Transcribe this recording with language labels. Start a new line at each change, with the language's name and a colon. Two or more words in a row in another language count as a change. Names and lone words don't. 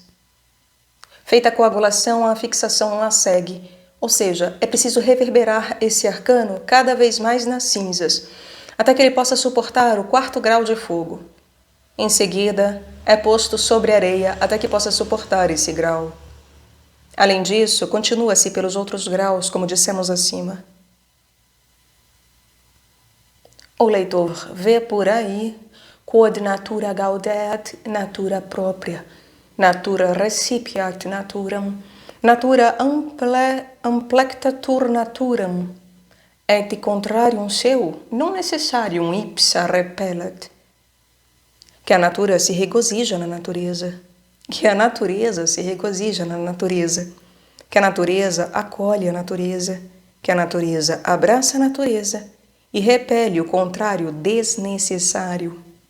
Portuguese: Feita a coagulação, a fixação a segue, ou seja, é preciso reverberar esse arcano cada vez mais nas cinzas, até que ele possa suportar o 4º grau de fogo. Em seguida, é posto sobre areia até que possa suportar esse grau. Além disso, continua-se pelos outros graus, como dissemos acima. O leitor vê por aí
Latin: quod natura gaudeat natura propria, natura recipiat naturam, natura amplectatur naturam, et contrarium seu non necessarium ipsa repellet.
Portuguese: Que a natura se regozija na natureza, que a natureza se regozija na natureza, que a natureza acolhe a natureza, que a natureza abraça a natureza e repele o contrário desnecessário.